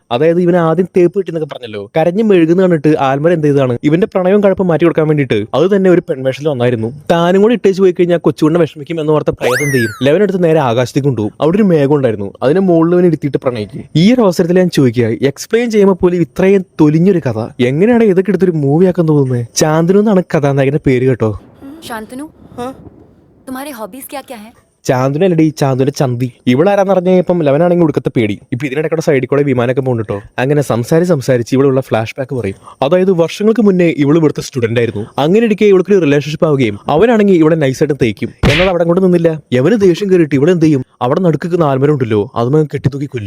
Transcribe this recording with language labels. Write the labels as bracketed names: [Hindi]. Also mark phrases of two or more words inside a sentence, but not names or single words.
[Malayalam] അതായത് ഇവന് ആദ്യം തേപ്പ് കിട്ടിയെന്നൊക്കെ പറഞ്ഞല്ലോ, കരഞ്ഞ് മെഴുകുന്ന കണ്ടിട്ട് ആൽമരം എന്ത് ചെയ്താണ്, ഇവന്റെ പ്രണയവും കഴപ്പം മാറ്റി കൊടുക്കാൻ വേണ്ടിയിട്ട് അത് തന്നെ ഒരു പെൺവേഷത്തിൽ വന്നായിരുന്നു. താനും കൂടി ഇട്ടേച്ച് പോയി കഴിഞ്ഞാൽ കൊച്ചുകൊണ്ട് വിഷമിക്കും എന്ന് ഓർത്ത പ്രേതം എന്ത് ചെയ്യും, ലെവൻ എടുത്ത് നേരെ ആകാശത്തേക്ക് കൊണ്ടുപോകും. അവിടെ ഒരു മേഘം ഉണ്ടായിരുന്നു, അതിനെ മുകളിൽ ഇരുത്തിയിട്ട് പ്രണയിക്കും. ഈ ഒരു അവസരത്തിൽ ഞാൻ ചോദിക്കുക, എക്സ്പ്ലെയിൻ ചെയ്യുമ്പോൾ പോലും ഇത്രയും തൊലിഞ്ഞൊരു കഥ എങ്ങനെയാണ് ഇതൊക്കെ എടുത്തൊരു മൂവി ആക്കാൻ തോന്നുന്നത്? ചാന്തനു എന്നാണ് കഥാനായകന്റെ പേര് കേട്ടോ. [Hindi] शांतनु तुम्हारे हॉबीज क्या क्या है? [Malayalam] ചാന്തുനല്ലടി ചാന്തുന്റെ ചന്തി. ഇവളാരാന്ന് പറഞ്ഞപ്പം ലെവനാണെങ്കിൽ ഒടുക്കത്തെ പേടി. ഇപ്പൊ ഇതിനിടയ്ക്കുള്ള സൈഡിൽ കൂടെ വിമാനമൊക്കെ പോകുന്നുട്ടോ. അങ്ങനെ സംസാരിച്ച് ഇവളുള്ള ഫ്ലാഷ് ബാക്ക് പറയും. അതായത് വർഷങ്ങൾക്ക് മുന്നേ ഇവള് ഇവിടുത്തെ സ്റ്റുഡന്റ് ആയിരുന്നു. അങ്ങനെ ഇരിക്കെ ഇവൾക്ക് ഒരു റിലേഷൻഷിപ്പ് ആവുകയും അവനാണെങ്കിൽ ഇവിടെ നൈസായിട്ട് തേക്കും. എന്നാൽ അവിടെ കൊണ്ട് നിന്നില്ല. യവന് ദേഷ്യം കയറിയിട്ട് ഇവിടെ എന്ത് ചെയ്യും, അവിടെ നടുക്കുന്ന ആൽമരം ഉണ്ടല്ലോ അതും കെട്ടിത്തൂക്കി കൊല്ലും.